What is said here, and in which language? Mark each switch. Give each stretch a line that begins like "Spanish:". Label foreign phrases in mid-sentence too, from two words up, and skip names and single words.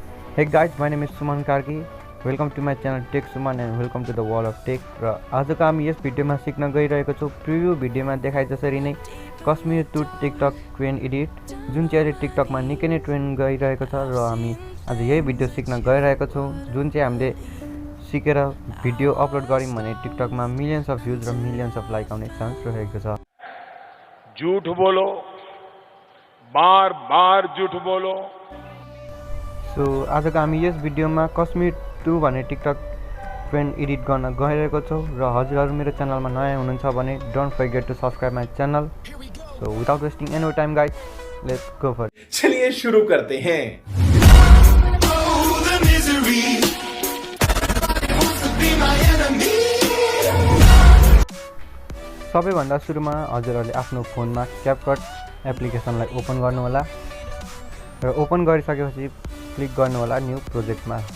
English: Hey guys, my name is Suman Karki. Welcome to my channel Tech Suman and welcome to the world of tech.
Nepali: र आजको हामी यस भिडियोमा सिक्न गइरहेको छौं प्रिभ्यू भिडियोमा देखाए जसरी नै
English: Kashmir to TikTok trend edit
Nepali: जुन चाहिँ अहिले टिकटकमा निकै नै ट्रेन्ड गइरहेको छ र हामी आज यही भिडियो सिक्न गइरहेको छौं जुन चाहिँ हामीले सिकेर भिडियो अपलोड गर्यौं भने टिकटकमा
English: millions of views
Nepali: र
English: millions of like
Nepali: आउने चान्स रहेको छ।
Hindi: झूठ बोलो, बार बार झूठ बोलो।
Nepali: सो आजको हामी यस भिडियोमा कश्मीर टु भन्ने
English: TikTok trend edit
Nepali: गर्न गइरहेको छौं र हजुरहरु मेरो च्यानलमा नयाँ हुनुहुन्छ भने
English: don't forget to subscribe my channel. So without wasting any time guys, let's go for it.
Hindi: चलिए शुरू करते हैं।
Nepali: सबैभन्दा सुरुमा हजुरहरुले आफ्नो फोनमा क्यापकट एप्लिकेसनलाई ओपन गर्नु होला र ओपन गरिसकेपछि क्लिक गर्नु होला न्यू प्रोजेक्टमा।